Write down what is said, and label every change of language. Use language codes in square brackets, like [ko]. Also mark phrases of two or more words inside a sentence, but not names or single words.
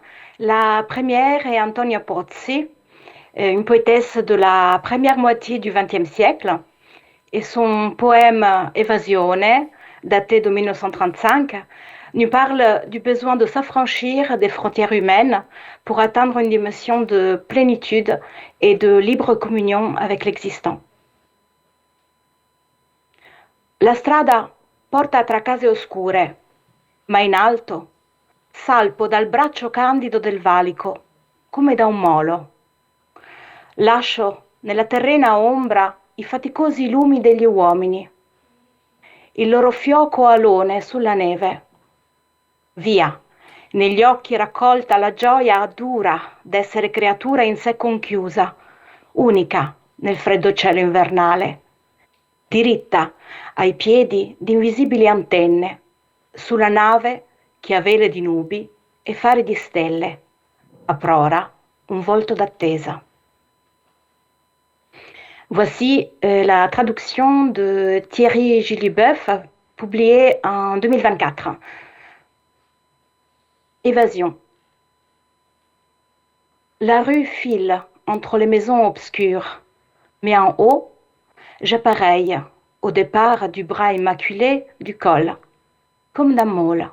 [fr] La première est Antonia Pozzi, une poétesse de la première moitié du XXe siècle, et son poème Evasione, daté de 1935, nous parle du besoin de s'affranchir des frontières humaines pour atteindre une dimension de plénitude et de libre communion avec l'existant. [it] La strada porta tra case oscure, ma in alto salpo dal braccio candido del valico, come da un molo. Lascio nella terrena ombra i faticosi lumi degli uomini, il loro fioco alone sulla neve. Via, negli occhi raccolta la gioia dura d'essere creatura in sé conchiusa, unica nel freddo cielo invernale. diritta ai piedi di invisibili antenne, sulla nave che ha vele di nubi e fari di stelle, a prora un volto d'attesa. [fr] Voici la traduction de Thierry Gilliboeuf, publiée en 2024. Évasion. La rue file entre les maisons obscures, mais en haut, j'appareille au départ du bras immaculé du col, comme d'un môle.